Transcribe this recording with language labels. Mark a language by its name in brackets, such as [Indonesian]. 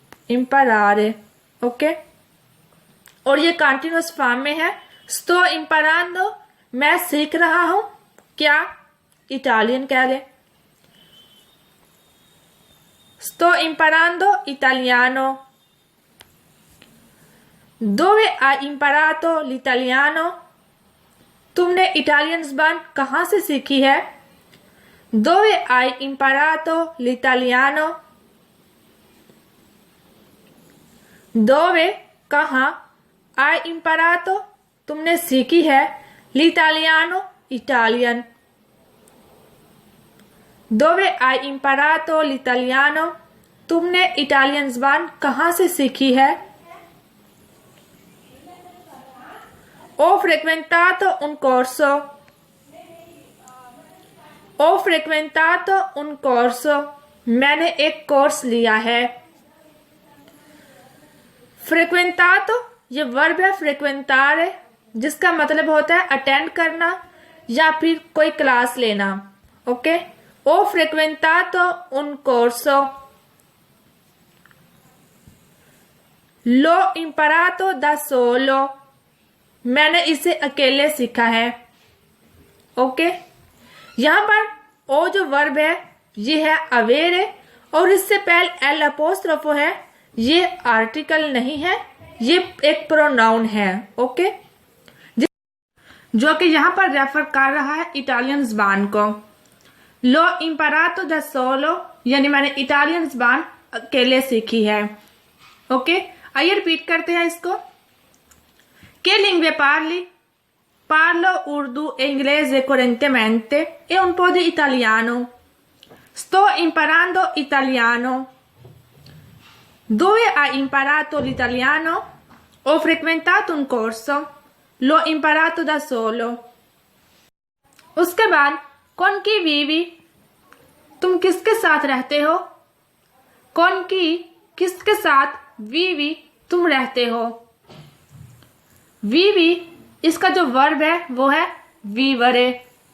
[Hindi] imparare okay, और ये continuous form में है। [Italian] sto imparando [Hindi] मैं सीख रहा हूँ क्या? इटालियन कह ले। [Italian] sto imparando italiano। dove hai imparato l'italiano? [Hindi] तुमने इटालियन ज़बान कहाँ से सीखी है? [Italian] dove hai imparato l'italiano? dove [Hindi] कहाँ, [Italian] hai imparato [Hindi] तुमने सीखी है, [Italian] l'italiano [Hindi] Italian. [Italian] dove hai imparato l'italiano? [Hindi] तुमने इटालियन ज़बान कहाँ से सीखी है? [Italian] ho frequentato un corso। ho frequentato un corso [Hindi] मैंने एक कोर्स लिया है। frequentato ये वर्ब है frequentare जिसका मतलब होता है अटेंड करना या फिर कोई क्लास लेना। [Italian] ओके, ho frequentato un corso। l'ho imparato da solo [Hindi] मैंने इसे अकेले सीखा है। ओके, यहाँ पर ओ जो वर्ब है ये है अवेरे और इससे पहले एल अपोस्ट्रोफो है, ये आर्टिकल नहीं है, ये एक प्रोनाउन है। ओके, जो कि यहाँ पर रेफर कर रहा है इटालियन ज़बान को। [Italian] लो इम्परातो दा सोलो, [Hindi] यानी मैंने इटालियन ज़बान अकेले सीखी है। ओके, आइए रिपीट करते हैं इसको। [Italian] Che lingue parli? Parlo urdu e inglese correntemente e un po' di italiano. Sto imparando italiano. Dove hai imparato l'italiano? Ho frequentato un corso. L'ho imparato da solo. [Hindi] उसके बाद [Italian] कौन की vivi? [Hindi] तुम किसके साथ रहते हो? [Italian] कौन की [Hindi] किसके साथ [Italian] vivi [Hindi] तुम रहते हो? वीवी इसका जो वर्ब है वो है वीवरे।